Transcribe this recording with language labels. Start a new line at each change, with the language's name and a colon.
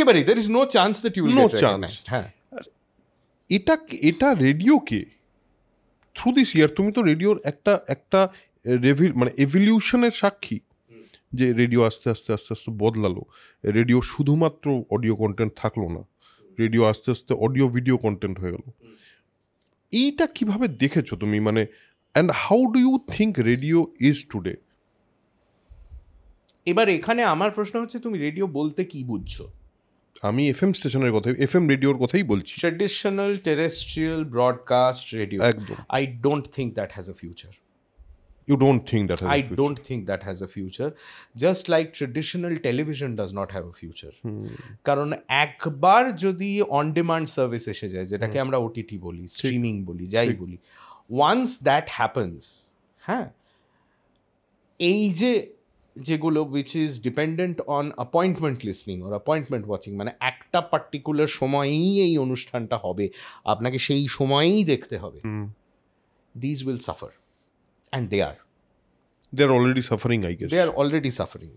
English: there is no chance that you will get recognized.
Bangla: হ্যাঁ, এটা রেডিওকে
English: through this year,
Bangla: তুমি তো রেডিওর একটা মানে এভলিউশনের সাক্ষী, যে রেডিও আস্তে আস্তে আস্তে আস্তে বদলালো। রেডিও শুধুমাত্র অডিও কন্টেন্ট থাকলো না, রেডিও আস্তে আস্তে অডিও ভিডিও কন্টেন্ট হয়ে গেল। এইটা কিভাবে দেখেছো তুমি, মানে
English: And how do you think radio is today?
Bangla: এবার এখানে আমার প্রশ্ন হচ্ছে, তুমি রেডিও বলতে কি বুঝছো? আমি এফএম স্টেশনের কথাই, এফএম রেডিওর কথাই বলছি।
English: traditional terrestrial broadcast radio,
Bangla: একদম।
English: I don't think that has a future. You don't think that has a future? I don't think that has a future. Just like traditional television does not have a future.
Bangla: কারণ একবার যদি on demand service এসে যায়, যেটাকে আমরা OTT বলি, streaming বলি, যাই বলি,
English: once that happens,
Bangla: হ্যাঁ, এই যেগুলো
English: which is dependent on appointment listening or appointment watching,
Bangla: মানে একটা পার্টিকুলার সময়েই এই অনুষ্ঠানটা হবে, আপনাকে সেই সময়েই দেখতে হবে,
English: This will suffer. And they are already suffering, I guess. They are already suffering.